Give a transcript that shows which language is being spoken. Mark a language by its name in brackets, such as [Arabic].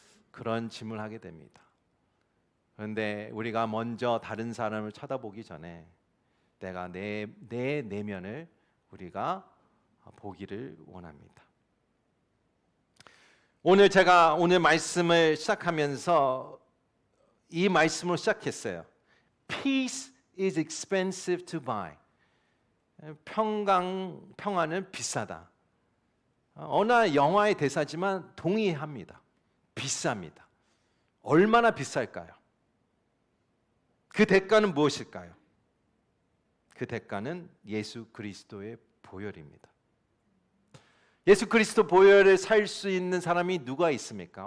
[Korean] 그런 질문을 하게 됩니다. 그런데 우리가 먼저 다른 사람을 쳐다보기 전에 내가 내 내면을 우리가 보기를 원합니다. 제가 오늘 말씀을 시작하면서 이 말씀으로 시작했어요. [English] Peace is expensive to buy. [Korean] 평화는 비싸다. 어느 영화의 대사지만 동의합니다. 비쌉니다. 얼마나 비쌀까요? 그 대가는 무엇일까요? 그 대가는 예수 그리스도의 보혈입니다. 예수 그리스도 보혈을 살 수 있는 사람이 누가 있습니까?